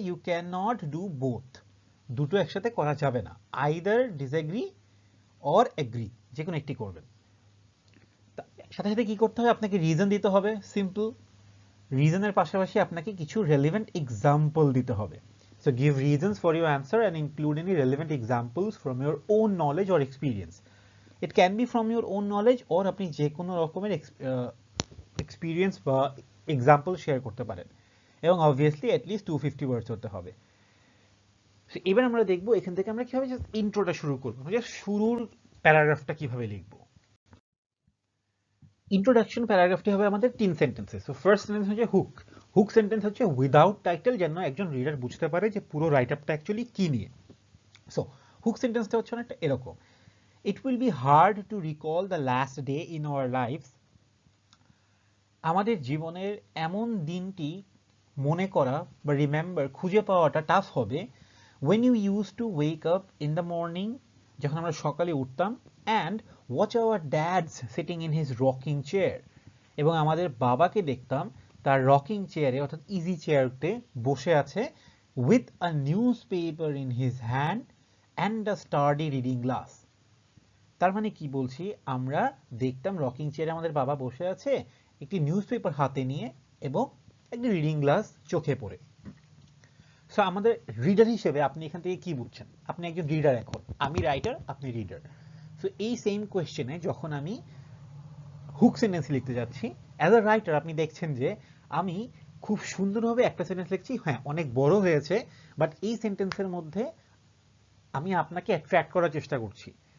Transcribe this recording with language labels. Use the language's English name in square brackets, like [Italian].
[English] you can not do both, [Bangla] দুটো একসাথে করা যাবে না। [English] either disagree or agree, [Bangla] যে কোনো একটি করবেন। সাথে সাথে কি করতে হবে? আপনাকে রিজন দিতে হবে, সিম্পল। রিজনের পাশাপাশি আপনাকে কিছু রেলেভেন্ট এক্সাম্পল দিতে হবে। [English] So give reasons for your answer and include any relevant examples from your own knowledge or experience. It can be from your own knowledge or [Bangla] আপনি যে কোনো রকমের এক্সপিরিয়েন্স বা এক্সাম্পল শেয়ার করতে পারেন, এবং অবভিয়াসলি অ্যাটলিস্ট 250 ওয়ার্ডস হতে হবে। এবার আমরা দেখবো এখান থেকে আমরা কিভাবে ইন্ট্রোটা শুরু করবো, শুরুর প্যারাগ্রাফটা কিভাবে লিখবো। ইন্ট্রোডাকশন প্যারাগ্রাফটি হবে আমাদের 3 সেন্টেন্সে। সো ফার্স্ট সেন্টেন্স হচ্ছে হুক। হুক সেন্টেন্স হচ্ছে উইদাউট টাইটেল, যেন একজন রিডার বুঝতে পারে যে পুরো রাইট আপটা অ্যাকচুয়ালি কি নিয়ে। সো হুক সেন্টেন্সটা হচ্ছে অনেকটা এরকম, [English] It will be hard to recall the last day in our lifes. [Bangla] আমাদের জীবনের এমন দিনটি মনে করা বা রিমেম্বার, খুঁজে পাওয়াটা টাফ হবে। [English] when you used to wake up in the morning, [Bangla] যখন আমরা সকালে উঠতাম, [English] and watch our dads sitting in his rocking chair, [Bangla] এবং আমাদের বাবাকে দেখতাম তার রকিং চেয়ারে অর্থাৎ ইজি চেয়ারতে বসে আছে, [English] with a newspaper in his hand and a sturdy reading glass. [Bangla] তার মানে কি বলছি, আমরা দেখতাম রকিং চেয়ারে আমাদের বাবা বসে আছে, একটি নিউজ পেপার হাতে নিয়ে এবং একটি রিডিং গ্লাস চোখে পড়ে। সো আমাদের রিডার হিসেবে আপনি এখান থেকে কি বুঝছেন? আপনি একজন রিডার, এখন আমি রাইটার, আপনি রিডার। সো এই সেম কোয়েশ্চেনে যখন আমি হুক সেন্টেন্স লিখতে যাচ্ছি, অ্যাজ আ রাইটার আপনি দেখছেন যে আমি খুব সুন্দরভাবে একটা সেন্টেন্স লিখছি, হ্যাঁ অনেক বড় হয়েছে, বাট এই সেন্টেন্সের মধ্যে আমি আপনাকে অ্যাট্রাক্ট করার চেষ্টা করছি।